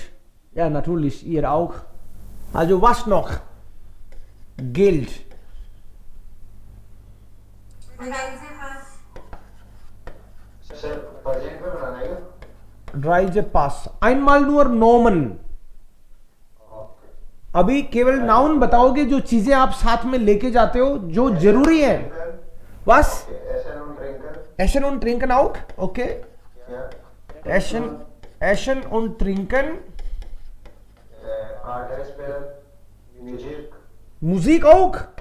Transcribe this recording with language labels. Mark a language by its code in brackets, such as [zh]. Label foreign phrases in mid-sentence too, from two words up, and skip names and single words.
[de] Ja, natürlich, ihr auch. Also was noch? Geld. Reisepass. Einmal nur Nomen. [hi] अभी केवल नाउन बताओगे, जो चीजें आप साथ में लेके जाते हो जो जरूरी है. [de] Was? Essen und trinken auch? Okay. Essen und trinken. Musik auch?